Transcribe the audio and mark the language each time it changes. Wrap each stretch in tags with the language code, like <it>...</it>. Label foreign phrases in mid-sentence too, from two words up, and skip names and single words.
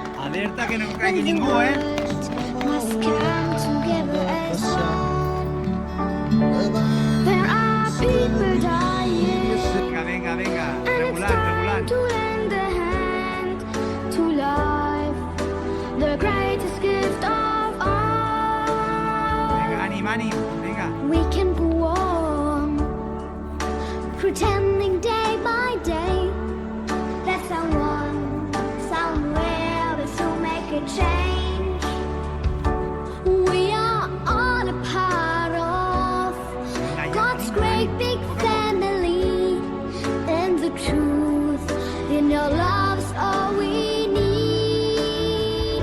<ca>Alerta que no caigui ningú, eh?</ca> <en>Must come together as one. There are people dying,</en> <es>Venga, venga, venga.</es> <en>and it's</en> <ca>Regulant,</ca> <en>time</en> <ca>regulant.</ca> <en>to lend a hand to life, the greatest gift of all.</en> <ca>Venga, ànim, ànim. Vinga.</ca> <en>We can go on pretending day by day that someone somewhere will soon make a change. We are all a part of God's great big family, and the truth in your love's all we need.</en>